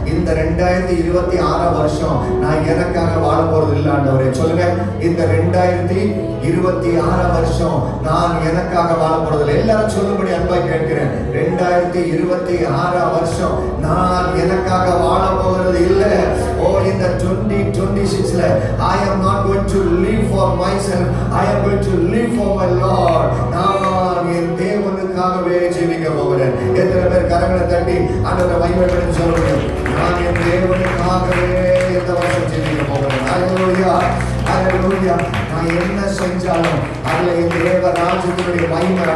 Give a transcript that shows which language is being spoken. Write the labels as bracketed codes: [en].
[ta] இந்த 2026ஆம் வருஷம் நான் எனக்காக வாழ போறது இல்லை ஆண்டவரே. சொல்லுங்க, இந்த 2026ஆம் வருஷம் நான் எனக்காக வாழ போறது இல்லை. எல்லாரும் சொல்லும்படி அன்பாய் கேட்கிறேன். 2026ஆம் வருஷம் நான் எனக்காக வாழ போகிறது இல்லை. இந்த 2026ல [en] I am not going to live for myself, I am going to live for my Lord. [ta] நான் என் தேவனுக்காகவே ஜீவிக்க போகிறேன். எத்தனை பேர் கரங்களை தட்டி ஆண்டவரை மகிமைப்படுத்தி சொல்ல முடியும், நான் என் தேவனுக்காகவே இந்த வருஷம் ஜீவிக்க போகிறேன். ஹல்லேலூயா, ஹல்லேலூயா. நான் என்ன செஞ்சாலும் அதுல என் தேவ ராஜ்யத்தினுடைய மகிமை